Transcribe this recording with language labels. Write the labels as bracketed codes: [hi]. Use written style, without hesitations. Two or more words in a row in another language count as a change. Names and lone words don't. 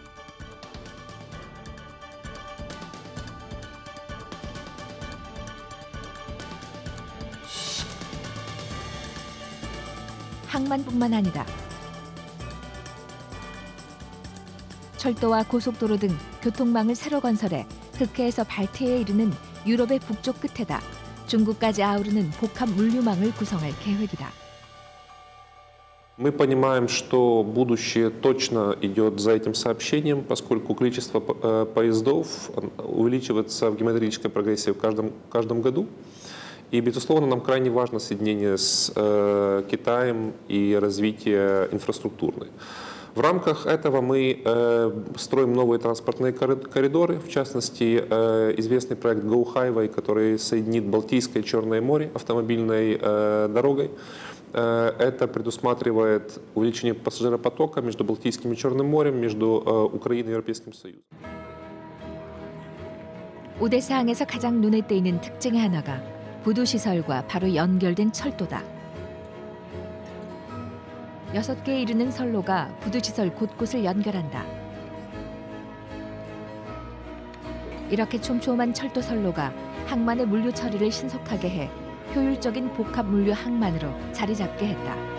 [ko] 항만뿐만 아니다. 철도와 고속도로 등 교통망을 새로 건설해 흑해에서 발트해에 이르는 유럽의 북쪽 끝에다 중국까지 아우르는 복합 물류망을 구성할 계획이다. [ru] Мы понимаем, что будущее точно идет за этим сообщением, поскольку количество поездов увеличивается в геометрической прогрессии в каждом году. И, безусловно, нам крайне важно соединение с Китаем и развитие инфраструктурной. В рамках этого мы строим новые транспортные коридоры, в частности, известный проект Go Highway, который соединит Балтийское и Черное море автомобильной дорогой. Это предусматривает увеличение пассажиропотока между Балтийским и Черным морем, между Украиной и Европейским Союзом. [ko] 오데사항에서 가장 눈에 띄는 특징의 하나가 부두 시설과 바로 연결된 철도다. 6개에 이르는 선로가 부두 시설 곳곳을 연결한다. 이렇게 촘촘한 철도 선로가 항만의 물류 처리를 신속하게 해 효율적인 복합 물류 항만으로 자리 잡게 했다.